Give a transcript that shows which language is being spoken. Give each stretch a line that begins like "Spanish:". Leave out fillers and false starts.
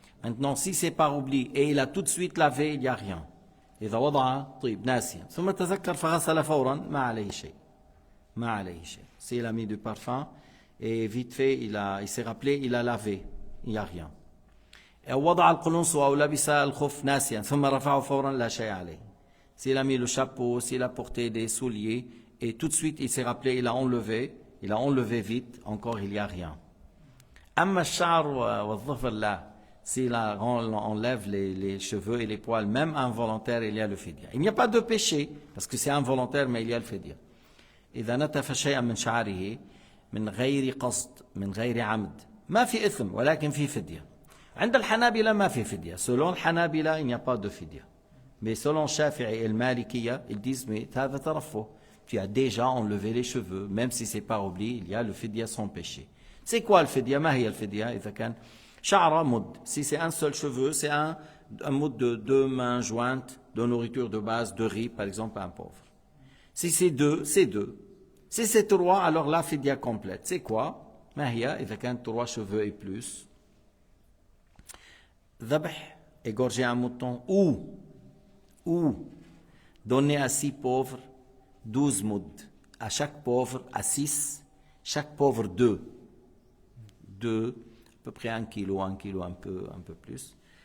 French: Maintenant, si c'est par oubli et il a tout de suite lavé, il n'y a rien.
Arabic: إذا وضع طيب ناسيا ثم تذكر فغسل فورا ما عليه شيء. ما عليه شيء.
French: S'il a mis du parfum et vite fait il s'est rappelé, il a lavé, il n'y a rien.
Arabic: أو وضع القلنسو أو لبس الخف ناسيا ثم رفعه فورا لا شيء عليه.
French: S'il a mis le chapeau, s'il a porté des souliers et tout de suite il s'est rappelé, il a enlevé vite, encore il n'y a rien.
Arabic: أما الشعر والظفر لا.
French: S'il enlève les cheveux et les poils, même involontaire, il y a le fidya. Il n'y a pas de péché, parce que c'est involontaire, mais il y a le fidya.
Arabic: إذا نتف شيئا من شعره من غير قصد من غير عمد ما في إثم ولكن في فدية. عند الحنابلة ما في فدية.
French: Selon الحنابلة il n'y a pas de fidya. Mais selon Shafi'i et le Malikiya, ils disent mais
Arabic: هذا ترفه.
French: Tu as déjà enlevé les cheveux, même si c'est par oubli, il y a le fidya sans péché. C'est quoi le fidya?
Arabic: ما هي الفدية؟ إذا كان شعر مد.
French: Si c'est un seul cheveu, c'est un mud de 2 mains jointes de nourriture de base, de riz, par exemple, à un pauvre. Si c'est 2, c'est 2. Si c'est 3, alors la fidya complète. C'est quoi?
Arabic: ما هي إذا كان 3
French: cheveux et plus. ذبح, égorger un mouton, ou donner à 6 pauvres 12 muds. À chaque pauvre, à 6, chaque pauvre 2. 2, à peu près 1 kilo, un peu plus.